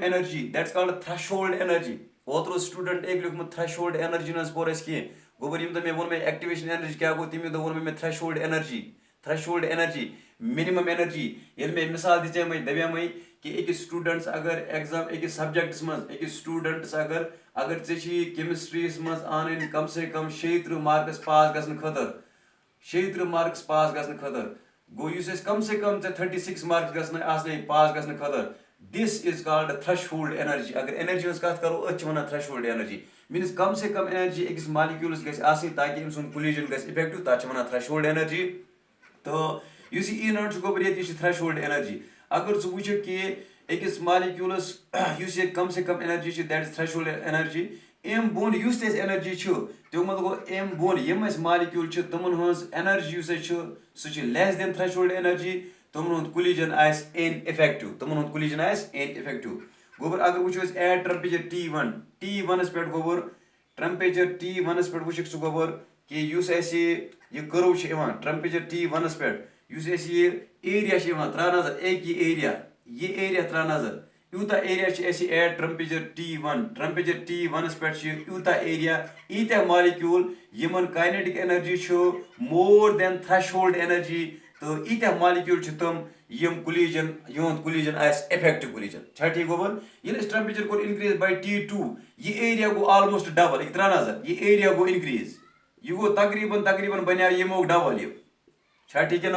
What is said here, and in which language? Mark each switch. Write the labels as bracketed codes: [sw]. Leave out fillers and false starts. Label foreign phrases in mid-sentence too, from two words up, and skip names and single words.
[en] energy that's called threshold energy [ks] ओतरो स्टूडेंट एक लिखम [en] threshold energy [ks] नस पोरस की गोबर यम तो मैं वन में [en] activation energy [ks] क्या गो तिम तो वन में [en] threshold energy minimum energy [ks] ये मैं मिसाल दिचे मैं दबिया मैं कि एक स्टूडेंट्स अगर एग्जाम एक सब्जेक्ट्स मज एक स्टूडेंट्स अगर चे केमिस्ट्रीस मज आन [hi] कम से कम [ks] 70 मार्क्स पास गसन खतर 70 मार्क्स पास गसन खतर गो युस [hi] कम से कम [ks] 36 मार्क्स गसन आसने पास गसन खतर [en] this is called threshold energy [ks] अगर एनर्जी हज कत करो अच वना थ्रेशोल्ड [en] energy means [hi] कम से कम [ks] एनर्जी एक मॉलिक्यूल्स गस आसनी ताकि इम सुन कोलिजन गस इफेक्टिव ता छ वना [en] threshold energy [ks] तो युस E naught छ गोबर ये [en] threshold energy [ks] अगर सु वुच कि एकस मॉलिक्यूल्स युस [hi] कम से कम [ks] एनर्जी छ [en] that is threshold energy [ks] एम बोन युस तेस एनर्जी छ तो मतलब गो एम बोन यम अस मॉलिक्यूल छ तमन हज एनर्जी युस छ सु छ [en] less than threshold energy [ks] तमन कोलिजन आइस इनइफेक्टिव तमन कोलिजन आइस इनइफेक्टिव गोबर अगर वुचो [en] at temperature T1 [ks] स पेट गोबर टेम्परेचर T1 स पेट वुच सु गोबर कि युस ऐसे ये कर्व छ इवन टेम्परेचर T1 स पेट युस ऐसे ये एरिया छ इवन त्रा नजर एक ये एरिया त्रा नजर यूता [en] area at temperature T1 [ks] टेम्परेचर T1 पे यूता एरिया ईत्या मॉलिक्यूल यमन [en] kinetic energy more than threshold energy [ks] तो ईत्या मॉलिक्यूल तम यम कोलिजन युंद कोलिजन आस [en] effective collision [ks] छा ठीक गोबर ये टेम्परेचर को [en] increase by T2 [ks] ये एरिया गो [en] almost double [ks] एक त्रा नजर ये एरिया गो इंक्रीज ये गो तकरीबन बना यमो डबल ये छा [hi] ठीक है ना